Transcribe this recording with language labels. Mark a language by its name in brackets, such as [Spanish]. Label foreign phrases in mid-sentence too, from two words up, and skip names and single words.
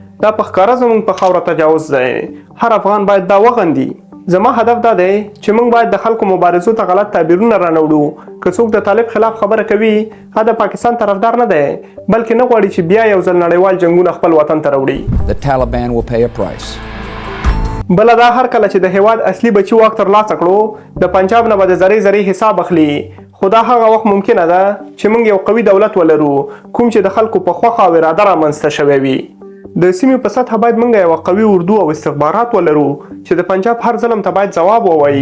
[Pashto] دا په ښکاره زموږ په خاوره تجاوز دی. هر افغان باید دا وغندي. زما هدف دا دی چې موږ باید د خلکو مبارزو ته غلط تعبیرونه رانوړو. که څوک د طالب خلاف خبره کوي هغه د پاکستان طرفدار نه دی بلکې نه غواړي چې بیا یو ځل نړیوال جنګونه خپل وطن ته راوړي. [English] The Taliban will pay a price. [Pashto] بله دا هر کله چې د هیواد اصلي بچي واک ترلاسه کړو د پنجاب نه به د ذرې ذرې حساب اخلي. خو دا هغه وخت ممکنه ده چې موږ یو قوي دولت ولرو کوم چې د خلکو په خوښه او اراده رامنځته شوی وي. د سیمې په سطحه باید موږ یوه قوي اردو او استخبارات ولرو چې د پنجاب هر ظلم ته باید ځواب ووایي.